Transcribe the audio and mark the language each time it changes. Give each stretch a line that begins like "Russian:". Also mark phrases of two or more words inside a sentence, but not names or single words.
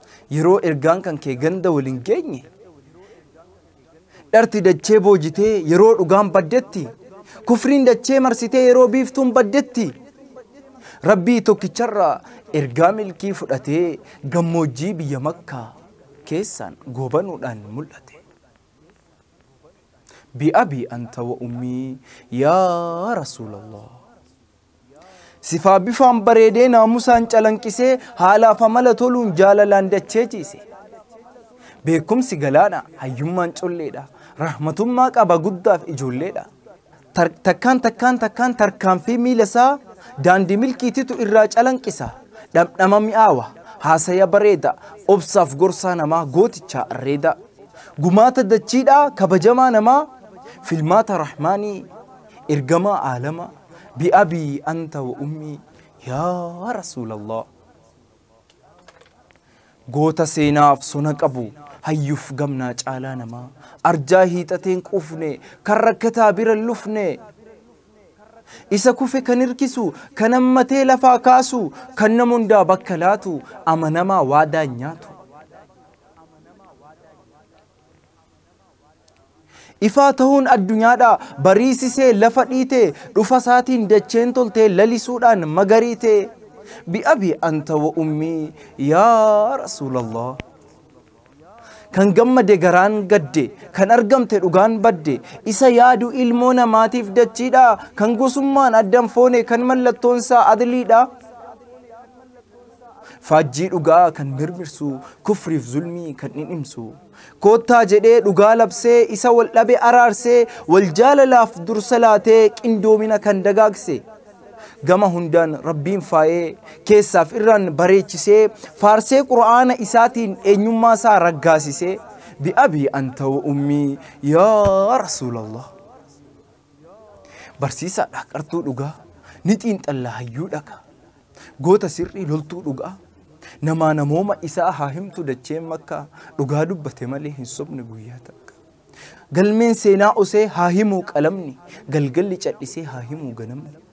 Oromo: Yeroo ergaan kan kee ganda waliin geenye, dharti dachee boojitee yeroo dhugaan baddetti, kufriin dachee marsitee yeroo biiftuun baddetti, Rabbii tokkicharraa ergaa milkii fudhatee gammoojjii biyya Makkaa keessaan goobanuudhaan mul'ate.
Arabic: بأبي أنت وأمي يا رسول الله.
Oromo: Sifaa bifaan bareedee naamusaan calanqisee haalaaf amala toluun jaalalaan dachee ciise. Beekumsi galaana, hayyummaan colleedha. Rahmatummaa qaba guddaaf ijoolleedha. Tar-, takkaan, takkaan, takkaan tarkaanfii miila isaa daandii milkiititu irraa calanqisa. Dhamdhama mi'aawa, haasaya bareeda, obsaaf gorsaa namaa gootichaa arreeda. Gumaata dachiidhaa kabajamaa namaa, filmaata rahmaanii, ergamaa aalama.
Arabic: بأبي أنت وأمي يا رسول الله.
Oromo: Goota seenaaf sona qabu, hayyuuf gamnaa caalaa namaa, arjaa hiixateen quufne, kan rakkataa bira lufne, isa kufe kan hirkisu, kan hammatee lafaa kaasu, kan nama hundaa bakka laatu, amanamaa waadaan nyaatu. Ifaa ta'uun addunyaadha, bariisisee lafa dhiite, dhufa isaatiin dacheen toltee lalisuudhaan magariite.
Arabic: بأبي أنت وأمي يا رسول الله.
Oromo: Kan gammade garaan gadde, kan argamte dhugaan badde, isa yaadu ilmoo namaatiif dachiidha, kan gosummaan addan foone, kan mallattoon isaa adliidha. Faajjii dhugaa kan mirmirsu, kufriif zulmii kan dhidhimsu. Koottaa jedhee dhugaa labsee, isa wal dhabe araarsee, wal jaalalaaf dursa laatee qindoomina kan dagaagse. Gama hundaan Rabbiin faayee, keessaaf irraan bareechisee, faarsee Qur'aana isaatiin eenyummaa isaa raggaasisee,
Arabic: بأبي أنت وأمي يا رسول الله.
Oromo: Barsiisaadha qartuu dhugaa, ni xiinxalla hayyuu dhaqa. Goota sirrii loltuu dhugaa, namaa namooma isaa haa himtu dacheen Makkaa, dhugaa dubbate malee hin sobne guyyaa takka. Galmeen seenaa osee haa himuu qalamni, galgalli cal'isee haa himuu ganamni.